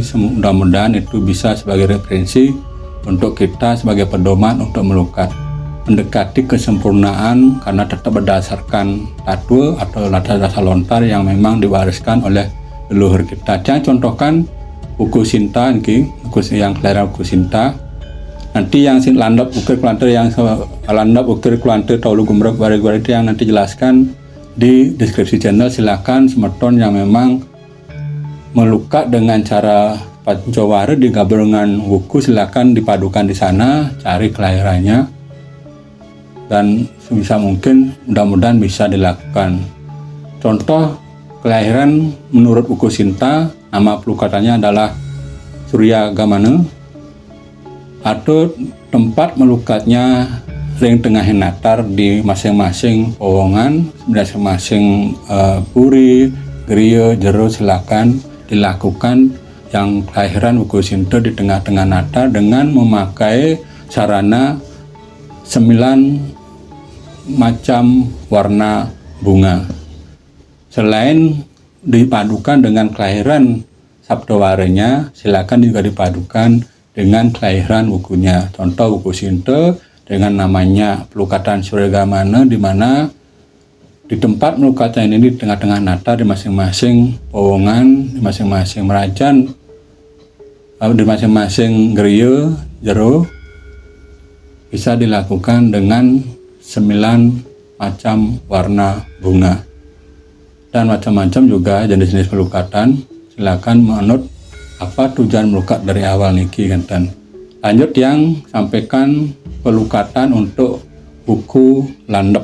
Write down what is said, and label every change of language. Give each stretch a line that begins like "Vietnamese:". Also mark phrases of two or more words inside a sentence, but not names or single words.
Indonesian: Mudah-mudahan itu bisa sebagai referensi untuk kita sebagai pedoman untuk melukat, mendekati kesempurnaan, karena tetap berdasarkan tatwa atau dasar lontar yang memang diwariskan oleh leluhur kita. Jangan contohkan buku Sinta, buku yang kelahiran buku Sinta. Nanti yang landap ukir kulantir, yang landap ukir kulantir taulu gumrek bari-bari itu yang nanti jelaskan di deskripsi channel. Silakan semeton yang memang melukat dengan cara pancawara digabung dengan buku, silakan dipadukan di sana, cari kelahirannya. Dan sebisa mungkin mudah-mudahan bisa dilakukan. Contoh kelahiran menurut buku Sinta, nama pelukatannya adalah Surya Gamana, atau tempat melukatnya ring tengah natar di masing-masing powongan, masing-masing puri, geria, jero, silakan dilakukan yang kelahiran buku Sinta di tengah-tengah natar dengan memakai sarana 9 macam warna bunga. Selain dipadukan dengan kelahiran Sabtowaranya, silakan juga dipadukan dengan kelahiran bukunya. Contoh buku Sinta dengan namanya pelukatan Surya Gamana, di mana di tempat melukatan ini di tengah-tengah natar di masing-masing powongan, di masing-masing merajan, di masing-masing geria jero, bisa dilakukan dengan 9 macam warna bunga. Dan macam-macam juga jenis-jenis pelukatan, silakan menurut apa tujuan melukat dari awal niki kan. Lanjut yang sampaikan pelukatan untuk buku landep.